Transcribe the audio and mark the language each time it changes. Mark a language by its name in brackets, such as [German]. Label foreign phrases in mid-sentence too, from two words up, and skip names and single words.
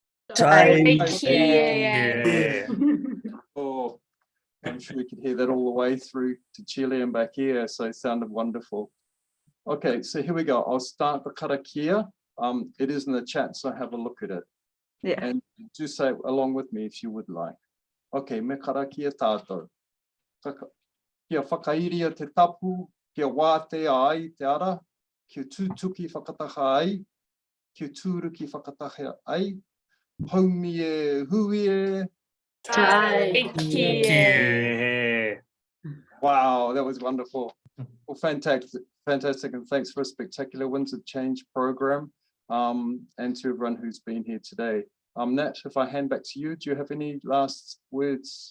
[English] Oh, I'm sure we could hear that all the way through to Chile and back here, so it sounded wonderful. Okay, so here we go. I'll start the karakia. It is in the chat, so have a look at it. Yeah. And do say it along with me if you would like. [Māori] Okay, me karakia tātou. Kia whakairia te tapu, kia wā te ai te ara, kia tūtuki whakataha ai, kia tūruki whakataha ai, haumi e hui e. [English] Wow, that was wonderful. Well, fantastic, and thanks for a spectacular Winds of Change program, and to everyone who's been here today. Nat, if I hand back to you, do you have any last words?